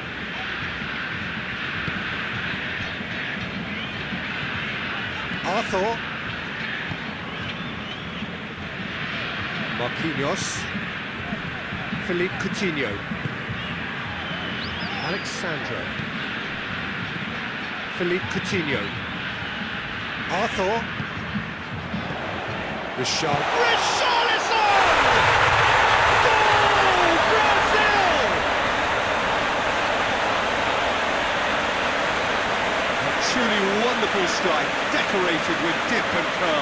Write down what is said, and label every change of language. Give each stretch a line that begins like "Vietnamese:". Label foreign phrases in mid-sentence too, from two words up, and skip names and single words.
English: Arthur. Marquinhos. Philippe Coutinho. Alexandro. Philippe Coutinho. Arthur. Richarlison! Goal! Brazil! A truly wonderful strike, decorated with dip and curl.